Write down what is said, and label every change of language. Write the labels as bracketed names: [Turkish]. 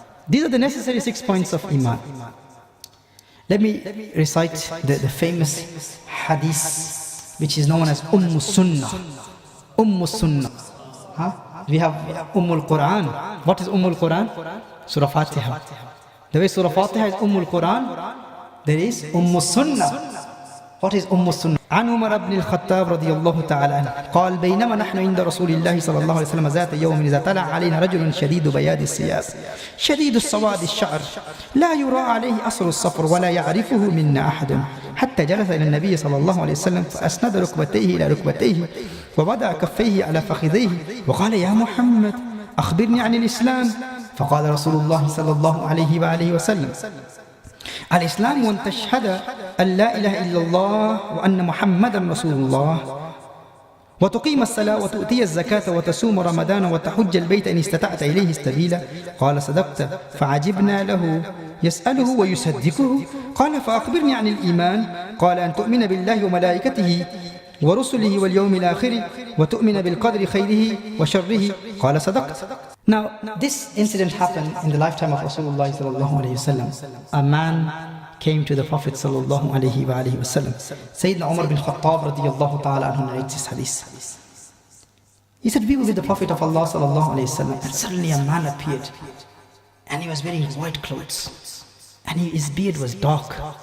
[English] These are the necessary 6 points of Iman. Let me recite the famous hadith which is known as Sunnah. Sunnah. We have Quran. What is Quran? Surah Fatiha. The way Surah Fatiha is Quran, there is Sunnah. What is Sunnah? [Arabic] عن عمر بن الخطاب رضي الله تعالى عنه قال بينما نحن عند رسول الله صلى الله عليه وسلم ذات يوم إذا طلع علينا رجل شديد بياض الثياب شديد السواد الشعر لا يرى عليه أثر السفر ولا يعرفه منا أحد حتى جلس إلى النبي صلى الله عليه وسلم فأسند ركبتيه إلى ركبتيه ووضع كفيه على فخذيه وقال يا محمد أخبرني عن الإسلام فقال رسول الله صلى الله عليه وآله وسلم الإسلام أن تشهد أن لا إله إلا الله وأن محمدا رسول الله وتقيم الصلاة وتؤتي الزكاة وتصوم رمضان وتحج البيت إن استطعت إليه سبيلا قال صدقت فعجبنا له يسأله ويصدقه قال فأخبرني عن الإيمان قال أن تؤمن بالله وملائكته ورسله واليوم الآخر وتؤمن بالقدر خيره وشره قال صدقت. [English] Now, this incident happened in the lifetime of Rasulullah [Arabic] sallallahu alayhi wasallam. [English] A man came to the Prophet [Arabic] sallallahu alayhi wasallam. [English] Sayyidina Umar bin Khattab [Arabic] radiyallahu ta'ala anhu [English] narrates this hadith. He said, we were with the Prophet of Allah [Arabic] sallallahu alayhi wasallam, [English] and suddenly a man appeared, and he was wearing white clothes, and his beard was dark.